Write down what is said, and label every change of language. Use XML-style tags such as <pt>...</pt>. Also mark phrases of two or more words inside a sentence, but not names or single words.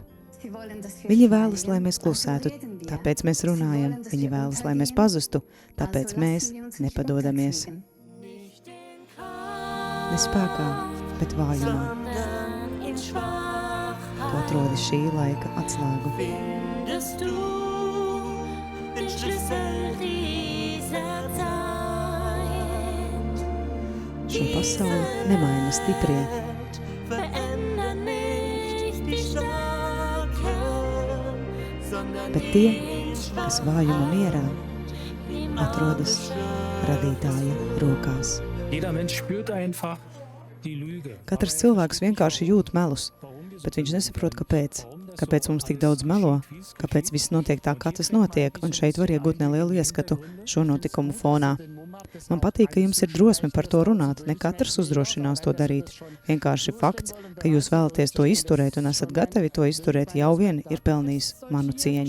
<lv>Viņi vēlas, lai mēs klusētu, tāpēc mēs runājam. Viņi vēlas, lai mēs pazustu, tāpēc mēs nepadodamies. Ne spēkā, bet vājumā. Tu atrodi šī laika atslēgu.</lv> <de>Findest du den Schlüssel dieser Zeit?</de> <lv>Šo pasauli nemaina stiprie,</lv> <de>Veränder nicht die Starken, sondern</de> <lv>bet tie, kas vājuma mierā, atrodas radītāja rokās.</lv> <de>Jeder Mensch spürt einfach die Lüge.</de> <lv>Katrs cilvēks vienkārši jūt melus, bet viņš nesaprot, kāpēc. Kāpēc mums tik daudz melo, kāpēc viss notiek tā, kā tas notiek, un šeit var iegūt nelielu ieskatu šo notikumu fonā. Man patīk, ka jums ir drosme par to runāt, ne katrs uzdrošinās to darīt. Vienkārši fakts, ka jūs vēlaties to izturēt un esat gatavi to izturēt, jau vien ir pelnījis manu cieņu.</lv>